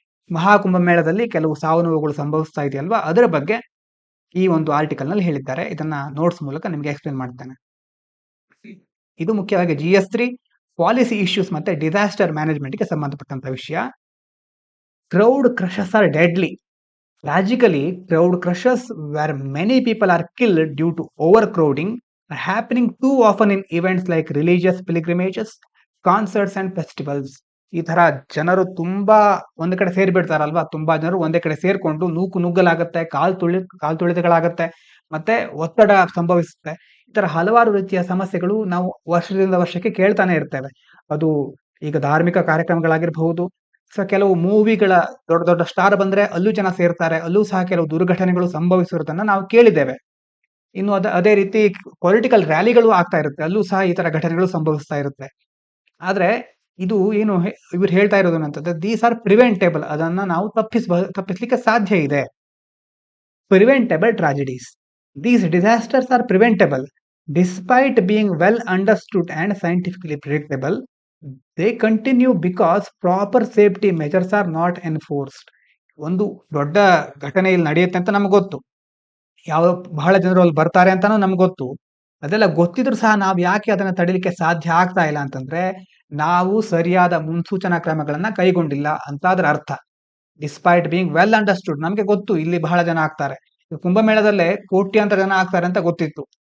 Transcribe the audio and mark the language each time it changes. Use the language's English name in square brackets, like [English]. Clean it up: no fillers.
[Kannada] ಮಹಾಕುಂಭಮೇಳದಲ್ಲಿ ಕೆಲವು ಸಾವು ನೋವುಗಳು ಸಂಭವಿಸ್ತಾ ಇದೆಯಲ್ವಾ, ಅದರ ಬಗ್ಗೆ ಈ ಒಂದು ಆರ್ಟಿಕಲ್ ನಲ್ಲಿ ಹೇಳಿದ್ದಾರೆ. ಇದನ್ನ ನೋಟ್ಸ್ ಮೂಲಕ ನಿಮ್ಗೆ ಎಕ್ಸ್ಪ್ಲೇನ್ ಮಾಡ್ತೇನೆ. ಇದು ಮುಖ್ಯವಾಗಿ GS3 ಪಾಲಿಸಿ ಇಶ್ಯೂಸ್ ಮತ್ತೆ ಡಿಸಾಸ್ಟರ್ ಮ್ಯಾನೇಜ್ಮೆಂಟ್ಗೆ ಸಂಬಂಧಪಟ್ಟಂತ ವಿಷಯ. [English] Crowd crushes are deadly. Tragically, crowd crushes where many people are killed due to overcrowding are happening too often in events like religious pilgrimages, concerts and festivals. [Kannada] ಈ ತರ ಜನರು ತುಂಬಾ ಒಂದ್ ಕಡೆ ಸೇರ್ಬಿಡ್ತಾರಲ್ವಾ, ತುಂಬಾ ಜನರು ಒಂದೇ ಕಡೆ ಸೇರ್ಕೊಂಡು ನೂಕು ನುಗ್ಗಲಾಗತ್ತೆ, ಕಾಲ್ ತುಳಿತಗಳಾಗತ್ತೆ, ಮತ್ತೆ ಒತ್ತಡ ಸಂಭವಿಸುತ್ತೆ. ಈ ತರ ಹಲವಾರು ರೀತಿಯ ಸಮಸ್ಯೆಗಳು ನಾವು ವರ್ಷದಿಂದ ವರ್ಷಕ್ಕೆ ಕೇಳ್ತಾನೆ ಇರ್ತೇವೆ. ಅದು ಈಗ ಧಾರ್ಮಿಕ ಕಾರ್ಯಕ್ರಮಗಳಾಗಿರಬಹುದು, ಕೆಲವು ಮೂವಿಗಳ ದೊಡ್ಡ ದೊಡ್ಡ ಸ್ಟಾರ್ ಬಂದ್ರೆ ಅಲ್ಲೂ ಜನ ಸೇರ್ತಾರೆ, ಅಲ್ಲೂ ಸಹ ಕೆಲವು ದುರ್ಘಟನೆಗಳು ಸಂಭವಿಸಿರುವುದನ್ನ ನಾವು ಕೇಳಿದ್ದೇವೆ. ಇನ್ನು ಅದೇ ರೀತಿ ಪೊಲಿಟಿಕಲ್ ರ್ಯಾಲಿಗಳು ಆಗ್ತಾ ಇರುತ್ತೆ, ಅಲ್ಲೂ ಸಹ ಈ ತರ ಘಟನೆಗಳು ಸಂಭವಿಸ್ತಾ ಇರುತ್ತೆ. ಆದ್ರೆ ಇದು ಏನು ಇವ್ರು ಹೇಳ್ತಾ ಇರೋದು ಅಂತಂದ್ರೆ [English] these are preventable, [Kannada] ಅದನ್ನ ನಾವು ತಪ್ಪಿಸ್ಲಿಕ್ಕೆ ಸಾಧ್ಯ ಇದೆ. [English] Preventable tragedies. These disasters are preventable despite being well understood and scientifically predictable. They continue because proper safety measures are not enforced. [Kannada] ಒಂದು ದೊಡ್ಡ ಘಟನೆ ಇಲ್ಲಿ ನಡೆಯುತ್ತೆ ಅಂತ ನಮ್ಗೆ ಗೊತ್ತು, ಬಹಳ ಜನರು ಅಲ್ಲಿ ಬರ್ತಾರೆ ಅಂತಾನು ನಮ್ಗೆ ಗೊತ್ತು. ಅದೆಲ್ಲ ಗೊತ್ತಿದ್ರು ಸಹ ನಾವು ಯಾಕೆ ಅದನ್ನ ತಡಿಲಿಕ್ಕೆ ಸಾಧ್ಯ ಆಗ್ತಾ ಇಲ್ಲ ಅಂತಂದ್ರೆ ನಾವು ಸರಿಯಾದ ಮುನ್ಸೂಚನಾ ಕ್ರಮಗಳನ್ನ ಕೈಗೊಂಡಿಲ್ಲ ಅಂತ ಅದರ ಅರ್ಥ. [English] despite being well understood, [Kannada] ನಮ್ಗೆ ಗೊತ್ತು ಇಲ್ಲಿ ಬಹಳ ಜನ ಆಗ್ತಾರೆ, ಕುಂಭಮೇಳದಲ್ಲೇ ಕೋಟ್ಯಾಂತರ ಜನ ಆಗ್ತಾರೆ ಅಂತ ಗೊತ್ತಿತ್ತು.